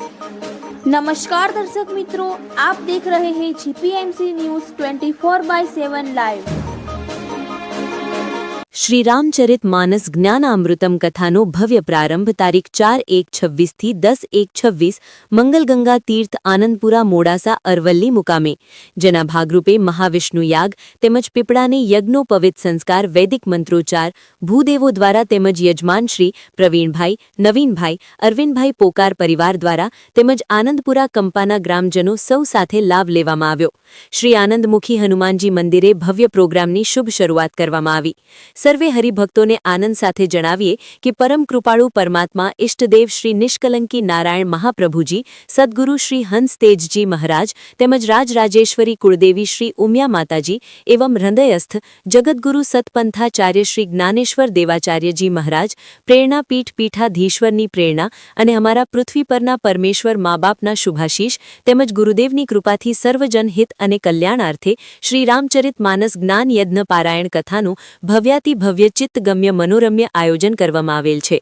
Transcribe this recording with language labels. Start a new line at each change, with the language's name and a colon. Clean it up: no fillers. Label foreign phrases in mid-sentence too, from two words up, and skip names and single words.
Hindi: नमस्कार दर्शक मित्रों, आप देख रहे हैं जीपीएमसी न्यूज 24/7 लाइव।
Gujarati: श्री रामचरित मानस ज्ञानामृतम कथाનો ભવ્ય પ્રારંભ તારીખ 4/1/26 થી 10/1/26 મંગલગંગા તીર્થ આનંદપુરા મોડાસા અરવલ્લી મુકામે, જેના ભાગરૂપે મહાવિષ્ણુ યાગ તેમજ પીપળાને યજ્ઞોપવિત સંસ્કાર વૈદિક મંત્રોચ્ચાર ભૂદેવો દ્વારા તેમજ યજમાન શ્રી પ્રવીણભાઈ, નવીનભાઈ, અરવિંદભાઈ પોકાર પરિવાર દ્વારા તેમજ આનંદપુરા કંપાના ગ્રામજનો સૌ સાથે લાભ લેવામાં આવ્યો। શ્રી આનંદમુખી હનુમાનજી મંદિરે ભવ્ય પ્રોગ્રામની શુભ શરૂઆત કરવામાં આવી। સર્વે હરિભક્તોને આનંદ સાથે જણાવીએ કે પરમ કૃપાળુ પરમાત્મા ઇષ્ટદેવ શ્રી નિષ્કલંકી નારાયણ મહાપ્રભુજી, સદ્ગુરુ શ્રી હંસ તેજજી મહારાજ તેમજ રાજરાજેશ્વરી કુલદેવી શ્રી ઉમિયા માતાજી એવં હૃદયસ્થ જગતગુરુ સતપંથાચાર્ય શ્રી જ્ઞાનેશ્વર દેવાચાર્યજી મહારાજ, પ્રેરણાપીઠ પીઠાધીશ્વરની પ્રેરણા અને અમારા પૃથ્વી પરના પરમેશ્વર માં બાપના શુભાશીષ તેમજ ગુરુદેવની કૃપાથી સર્વજન હિત અને કલ્યાણાર્થે શ્રી રામચરિત માનસ જ્ઞાન યજ્ઞ પારાયણ કથાનુ ભવ્યાતિ ભવ્ય ચિત્તગમ્ય મનોરમ્ય આયોજન કરવામાં આવેલ છે।